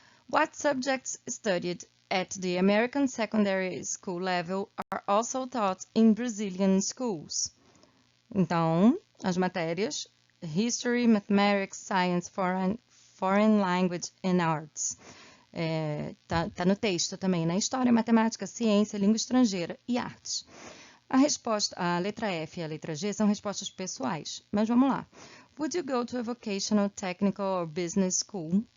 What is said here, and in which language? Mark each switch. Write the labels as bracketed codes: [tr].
[en] What subjects studied at the American secondary school level are also taught in Brazilian schools? [pt] Então, as matérias [en] History, Mathematics, Science, Foreign Language and Arts. [pt] Tá no texto também, né? História, Matemática, Ciência, Língua Estrangeira e Artes. A letra F e a letra G são respostas pessoais, mas vamos lá. [en] Would you go to a vocational, technical or business school?